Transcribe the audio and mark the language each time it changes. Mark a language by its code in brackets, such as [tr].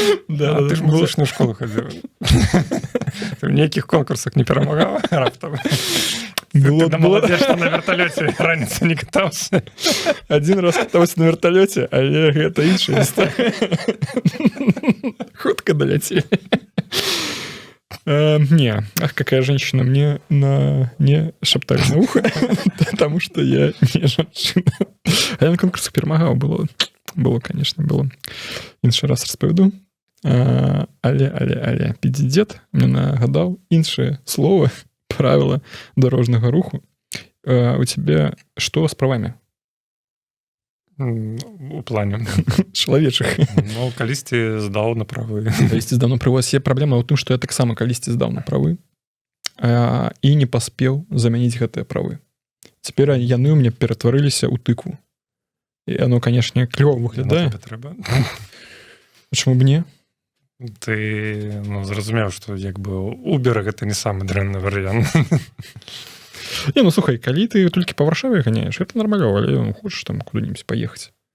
[be] Ты ж музычную школу хадзіў. Ты ў нейкіх конкурсах не перамагала раптам? Ты молодец, што на верталёце раніцай не катаўся. Один раз катаўся на верталёце, але гэта іншая гісторыя. Хутка доляцелі. [ru] Не, ах, какая женщина, мне не шептали на ухо, потому что я не женщина. А я на конкурсах перемагаў, было, конечно, было. [be] Іншы раз распавяду. Але педидед мне нагадаў іншае слово, правила дорожнага руху. [ru] У тебе что с правами? У плане [be] чалавечых. Ну, калісьці здаў на правы. Калісьці здаў на правы. Є праблема ў тым, што я таксама калісьці здаў на правы і не паспеў замяніць гэтыя правы. Цяпер яны ў мяне ператварыліся ў тыкву. І оно, канешне, клёва выглядае. Чаму б не? Ты зразумеў, што як бы Uber гэта не самы дрэнны варыянт. Не, ну слухай, калі ты толькі па Варшаве ганяеш, [ru] это нормально, [be] але хочаш там куды-нибудь поехаць.